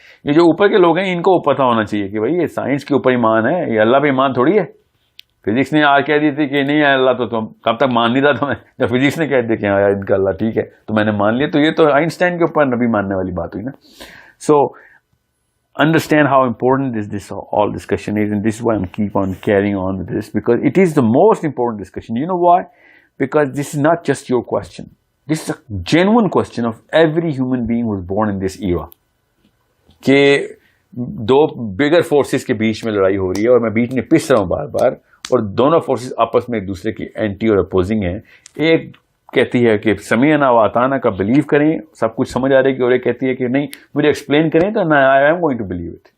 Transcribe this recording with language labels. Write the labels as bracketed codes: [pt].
[ur] یہ جو اوپر کے لوگ ہیں ان کو پتہ ہونا چاہیے کہ بھائی یہ سائنس کے اوپر ایمان ہے, یہ اللہ پہ ایمان تھوڑی ہے. فزکس نے آ کہہ دی تھی کہ نہیں ہے اللہ, تو تم کب تک مان نہیں رہا تھا میں, جب فزکس نے کہہ دیا کہ ہاں ان کا اللہ ٹھیک ہے تو میں نے مان لیا, تو یہ تو آئنسٹائن کے اوپر نبی ماننے والی بات ہوئی نا. سو [en] understand how important this all discussion is, and this is why I'm keep on carrying on with this, because it is the most important discussion. You know why? Because this is not just your question. This is a genuine question of every human being who was born in this era. [ur] کہ دو بگر forces کے بیچ میں لڑائی ہو رہی ہے اور میں بیچ میں پس رہا ہوں بار بار, اور دونوں فورسز آپس میں ایک دوسرے کی اینٹی اور اپوزنگ ہیں. ایک کہتی ہے کہ سمیعنا و اطعنا کا بلیو کریں, سب کچھ سمجھ آ رہی ہے, کہ اور ایک کہتی ہے کہ نہیں مجھے ایکسپلین کریں تو [en] I am going to believe it.